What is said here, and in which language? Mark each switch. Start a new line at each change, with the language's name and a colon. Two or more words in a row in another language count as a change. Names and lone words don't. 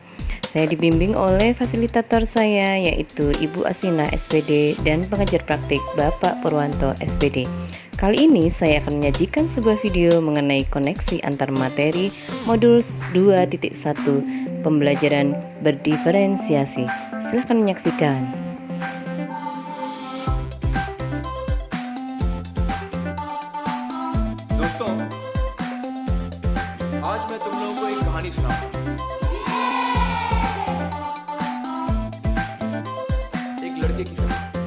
Indonesian: Saya dibimbing oleh fasilitator saya, yaitu Ibu Asina SPD dan pengajar praktik Bapak Purwanto SPD. Kali ini saya akan menyajikan sebuah video mengenai koneksi antar materi modul 2.1 pembelajaran berdiferensiasi. Silahkan menyaksikan.
Hindi: दोस्तों, आज मैं तुम लोगों को एक कहानी सुनाऊंगा। एक लड़के की कहानी।